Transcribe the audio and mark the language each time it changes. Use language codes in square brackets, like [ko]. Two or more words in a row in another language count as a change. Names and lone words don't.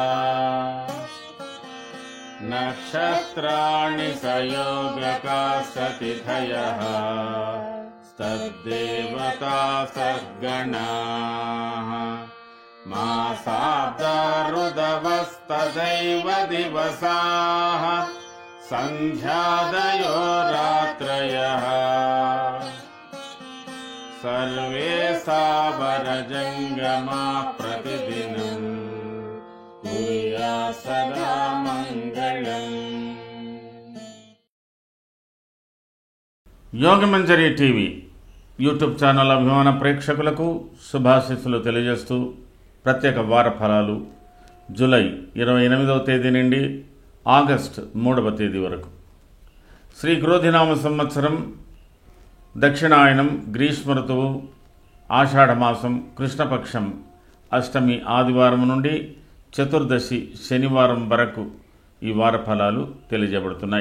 [sa] नक्षत्राणि सयोगकास्ततिथयः तद्देवता सद्गणाः मासाब्दा ऋदवस्तदैव दिवसाः सन्ध्यादयो रात्रयः सर्वे सावरजङ्गमा प्रतिदिनं कुर्यात् सदा मङ्गलम्। [te] యోగమంజరి టీవీ యూట్యూబ్ ఛానల్ అభిమాన ప్రేక్షకులకు శుభాశీస్సులు తెలియజేస్తూ ప్రత్యేక వార ఫలాలు జూలై 28వ తేదీ నుండి ఆగస్టు 3వ తేదీ వరకు శ్రీ క్రోధినామ సంవత్సరం దక్షిణాయనం గ్రీష్మ ఋతువు ఆషాఢమాసం కృష్ణపక్షం అష్టమి ఆదివారం నుండి చతుర్దశి శనివారం వరకు ఈ వార ఫలాలు తెలియజేయబడుతున్నాయి.